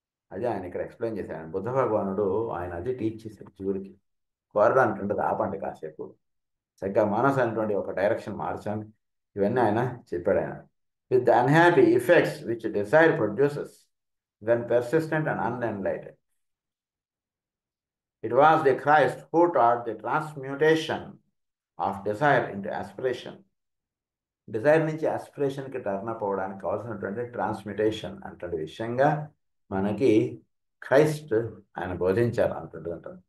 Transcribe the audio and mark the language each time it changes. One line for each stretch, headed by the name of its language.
Telugu: అదే ఆయన ఇక్కడ ఎక్స్ప్లెయిన్ చేశారు. ఆయన బుద్ధ భగవానుడు ఆయన అది టీచ్ చేశారు జీవులకి. కోరడానికి ఉంటుంది, ఆపండి కాసేపు, చక్కగా మనసు అనేటువంటి ఒక డైరెక్షన్ మార్చండి. ఇవన్నీ ఆయన చెప్పాడు. ఆయన
English: With the unhappy effects which desire produces when persistent and unenlightened. It was the Christ who taught the transmutation of desire into aspiration.
Telugu: Dzire నుంచి ఆస్పిరేషన్కి టర్న్ అప్ అవ్వడానికి కావాల్సినటువంటి ట్రాన్స్మ్యుటేషన్ అంటే విషయంగా మనకి క్రైస్ట్ ఆయన బోధించారు అంటుంటారు.